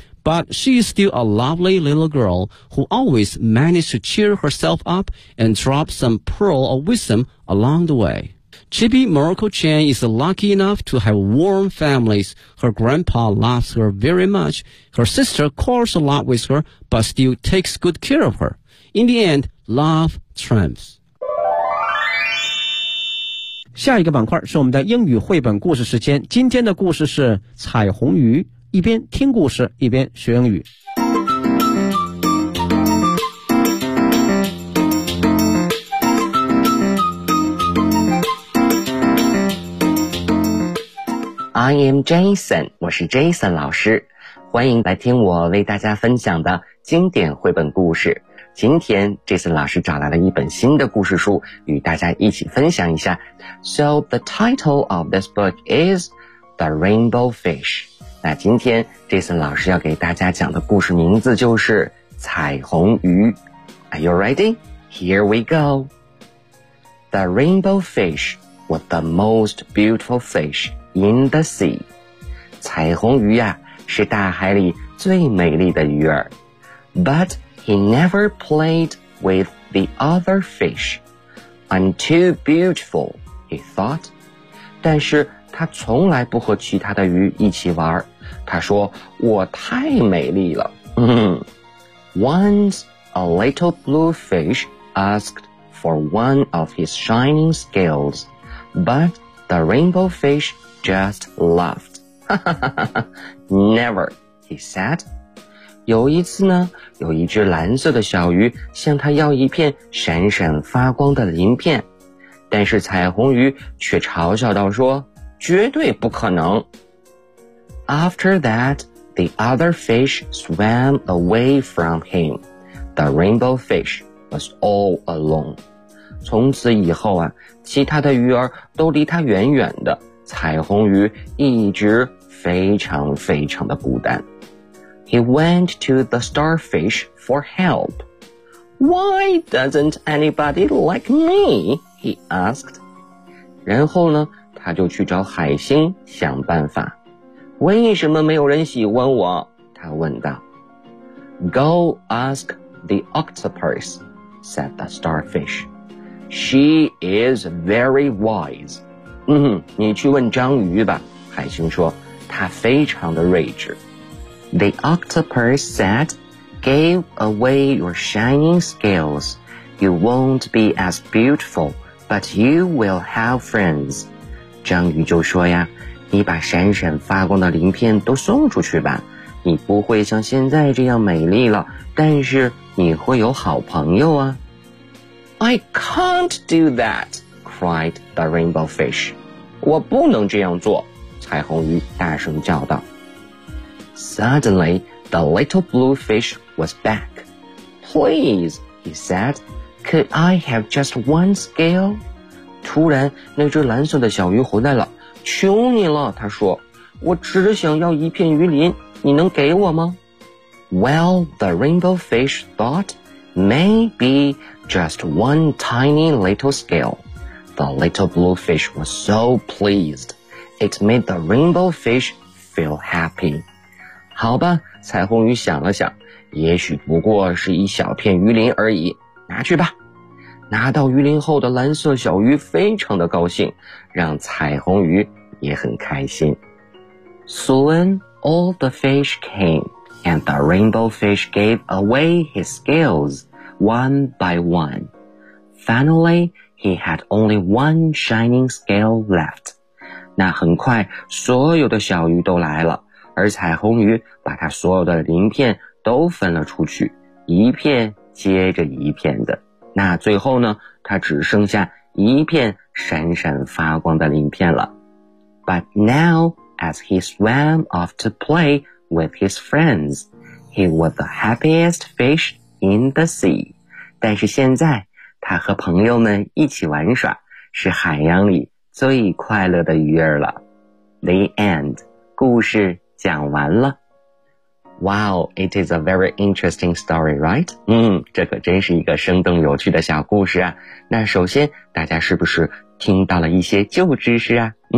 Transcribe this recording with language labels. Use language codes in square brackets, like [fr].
[en] But she is still a lovely little girl who always manages to cheer herself up and drop some pearl of wisdom along the way. Chibi Miracle-chan is lucky enough to have warm families. Her grandpa loves her very much. Her sister calls a lot with her, but still takes good care of her. In the end, love triumphs. [zh] 下一个板块是我们的英语绘本故事时间，今天的故事是彩虹鱼，一边听故事一边学英语。 [en] I am Jason, [zh] 我是 Jason 老师，欢迎来听我为大家分享的经典绘本故事。今天 Jason 老师找来了一本新的故事书与大家一起分享一下。 [en] So the title of this book is The Rainbow Fish. [zh] 那今天 Jason 老师要给大家讲的故事名字就是彩虹鱼。 [en] Are you ready? Here we go. The Rainbow Fish was the most beautiful fish in the sea. [zh] 彩虹鱼啊是大海里最美丽的鱼儿。 [en] ButHe never played with the other fish. I'm too beautiful, he thought. [zh] 但是他从来不和其他的鱼一起玩。他说，我太美丽了。 [en] Once a little blue fish asked for one of his shining scales, but the rainbow fish just laughed. Never, he said. [zh] 有一次呢，有一只蓝色的小鱼向他要一片闪闪发光的鳞片，但是彩虹鱼却嘲笑道说，绝对不可能。 [en] After that, the other fish swam away from him. The rainbow fish was all alone. [zh] 从此以后啊，其他的鱼儿都离他远远的，彩虹鱼一直非常非常的孤单。 [en] He went to the starfish for help. Why doesn't anybody like me? He asked. [zh] 然后呢，他就去找海星想办法。为什么没有人喜欢我？他问道。 [en] Go ask the octopus, said the starfish. She is very wise. [zh] 你去问章鱼吧，海星说，她非常的睿智。 [en] The octopus said, Give away your shining scales. You won't be as beautiful, but you will have friends. [zh] 章鱼就说呀，你把闪闪发光的鳞片都送出去吧，你不会像现在这样美丽了，但是你会有好朋友啊。 [en] I can't do that, cried the rainbow fish. [zh] 我不能这样做，彩虹鱼大声叫道。 [en] Suddenly, the little blue fish was back. Please, he said, could I have just one scale? [zh] 突然，那只蓝色的小鱼回来了。求你了，他说，我只想要一片鱼鳞，你能给我吗？ [en] Well, the rainbow fish thought, maybe just one tiny little scale. The little blue fish was so pleased. It made the rainbow fish feel happy. [zh] 好吧，彩虹鱼想了想，也许不过是一小片鱼鳞而已，拿去吧。拿到鱼鳞后的蓝色小鱼非常的高兴，让彩虹鱼也很开心。 [en] Soon all the fish came, and the rainbow fish gave away his scales one by one. Finally, he had only one shining scale left. [zh] 那很快，所有的小鱼都来了。而彩虹鱼把它所有的鳞片都分了出去，一片接着一片的。那最后呢，它只剩下一片闪闪发光的鳞片了。 [en] But now, as he swam off to play with his friends, he was the happiest fish in the sea. [zh] 但是现在，他和朋友们一起玩耍，是海洋里最快乐的鱼儿了。 [en] The end. [zh] 故事讲完了。 [en] Wow, it is a very interesting story, right? [zh] 这可真是一个生动有趣的小故事啊。那首先，大家是不是听到了一些旧知识啊？